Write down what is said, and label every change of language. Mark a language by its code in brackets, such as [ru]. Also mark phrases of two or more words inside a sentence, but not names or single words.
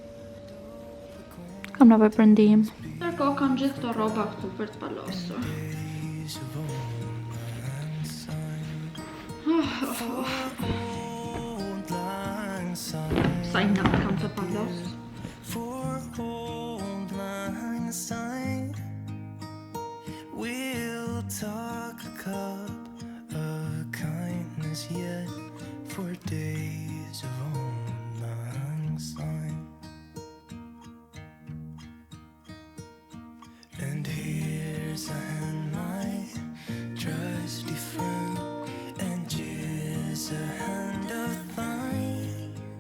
[sq] Kam nevojë për ndihmë. Ndërkohë kam gjithë këto rroba këtu për të palosur. Sa i natë kam të palos. [en] We'll talk a cup of kindness yet for days of old lang syne. And here's a hand, my trusty friend, and here's a hand of thine.